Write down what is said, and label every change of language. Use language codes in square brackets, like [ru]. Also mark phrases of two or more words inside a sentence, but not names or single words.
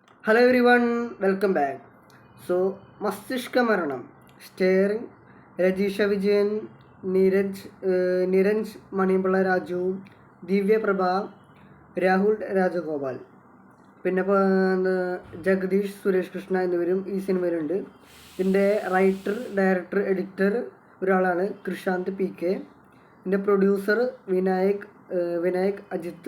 [en] Hello everyone, welcome back. So, Mastiska Maranam, starring Rajisha Vijayan, Niranj Manipala Raju, Divya Prabha, [ml] രാഹുൽ രാജഗോപാൽ പിന്നെ ജഗദീഷ് സുരേഷ് കൃഷ്ണ എന്നിവരും ഈ സിനിമയിലുണ്ട്. ഇതിൻ്റെ [en] writer, director, editor [ml] ഒരാളാണ് കൃഷാന്ത് പി കെ. ഇതിൻ്റെ പ്രൊഡ്യൂസർ വിനായക് അജിത്ത്.